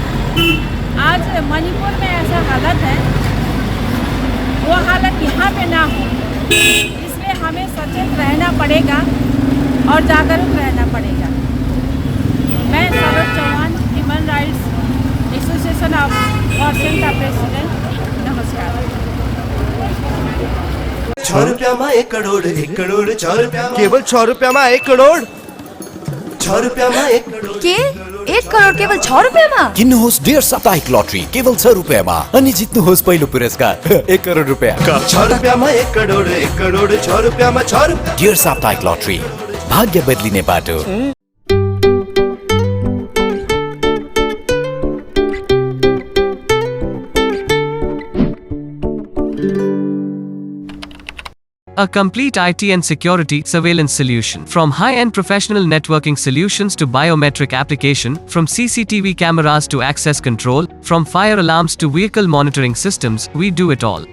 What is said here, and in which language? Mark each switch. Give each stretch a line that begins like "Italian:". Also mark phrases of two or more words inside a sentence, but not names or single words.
Hindi: आज मणिपुर में ऐसा हालत है, वो हालत यहाँ पे ना हो, इसलिए हमें सचेत रहना पड़ेगा और जागरूक रहना पड़ेगा। मैं सरोज चौहान, ह्यूमन राइट्स एसोसिएशन ऑफ पर्सन का प्रेसिडेंट, नमस्कार।
Nepali: 6 रुपयामा 1 करोड, 1 करोड 6 रुपयामा, केवल 6 रुपयामा 1 करोड, 6 रुपयामा 1 करोड। के 1 करोड केवल 6 रुपयामा? किन्नुहोस् डेढ साप्ताहिक लटरी केवल 6 रुपयामा अनि जित्नुहोस् पहिलो पुरस्कार 1 करोड रुपैयाँ। 6 रुपयामा 1 करोड, 1 करोड 6 रुपयामा 6 रुपयाँ। डेढ साप्ताहिक लटरी, भाग्य बदलिने बाटो।
English: A complete IT and security surveillance solution. From high-end professional networking solutions to biometric application, from CCTV cameras to access control, from fire alarms to vehicle monitoring systems, we do it all.